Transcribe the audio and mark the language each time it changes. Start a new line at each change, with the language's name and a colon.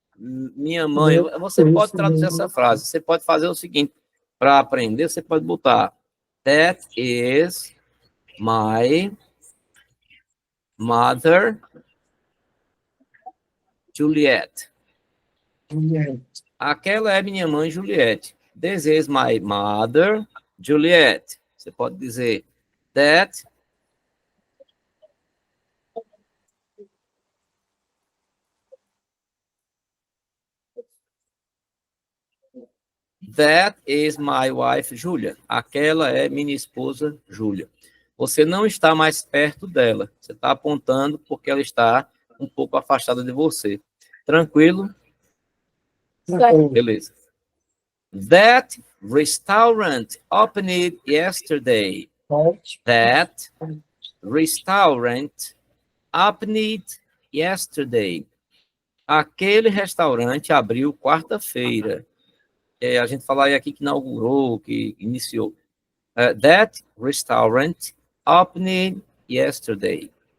Portuguese: Minha mãe. Você pode traduzir essa frase. Você pode fazer o seguinte. Para aprender, você pode botar
English: That is my mother Juliet.
Portuguese: Juliet. Aquela é minha mãe Juliette.
English: This is my mother Juliet.
Portuguese: Você pode dizer
English: that is my wife Julia.
Portuguese: Aquela é minha esposa Júlia. Você não está mais perto dela. Você está apontando porque ela está um pouco afastada de você. Tranquilo? Beleza.
English: That restaurant opened yesterday. That restaurant opened yesterday.
Portuguese: Aquele restaurante abriu quarta-feira. A gente fala aqui que inaugurou, que iniciou.
English: That restaurant opened yesterday.